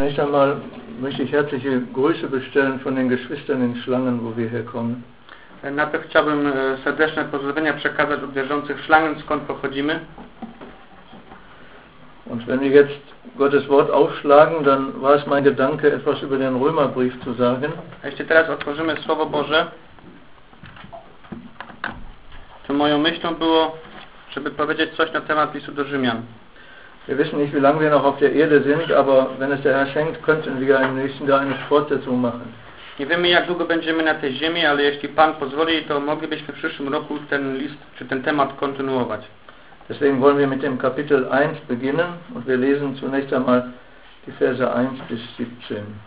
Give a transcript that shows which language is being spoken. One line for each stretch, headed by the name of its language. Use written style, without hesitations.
German: Kann ich einmal, möchte ich herzliche Grüße bestellen von den Geschwistern in Schlangen, wo wir herkommen.
Polish: Najpierw chciałbym serdeczne pozdrowienia przekazać od wierzących w Schlangen, skąd pochodzimy.
German: Und wenn wir jetzt Gottes Wort aufschlagen, dann war es mein Gedanke, etwas über den Römerbrief zu sagen.
Polish: A jeśli teraz otworzymy Słowo Boże, to moją myślą było, żeby powiedzieć coś na temat Listu do Rzymian.
German: Wir wissen nicht, wie lange wir noch auf der Erde sind, aber wenn es der Herr schenkt, könnten wir im nächsten Jahr eine Fortsetzung machen.
Polish: Nie wiemy, jak długo będziemy na tej ziemi, ale jeśli Pan pozwoli, to moglibyśmy w przyszłym roku ten list, czy ten temat kontynuować.
German: Deswegen wollen wir mit dem Kapitel 1 beginnen und wir lesen zunächst einmal die Verse 1 bis 17.